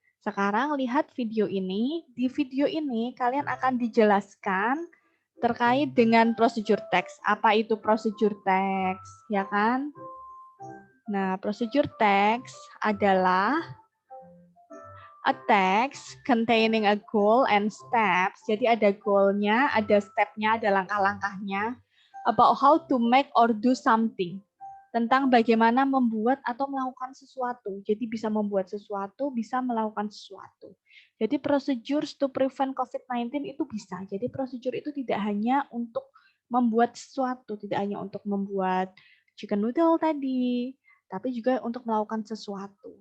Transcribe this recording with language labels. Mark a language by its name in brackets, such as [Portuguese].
[Indonesian] Sekarang lihat video ini. Di video ini kalian akan dijelaskan terkait dengan prosedur text. Apa itu prosedur text, ya kan? Nah, prosedur text adalah [English] a text containing a goal and steps. [Indonesian] Jadi ada goalnya, ada stepnya, ada langkah-langkahnya. [English] About how to make or do something. [Indonesian] Tentang bagaimana membuat atau melakukan sesuatu. Jadi bisa membuat sesuatu, bisa melakukan sesuatu. Jadi [English] procedures to prevent COVID-19 [Indonesian] itu bisa. Jadi prosedur itu tidak hanya untuk membuat sesuatu, tidak hanya untuk membuat chicken noodle tadi, tapi juga untuk melakukan sesuatu.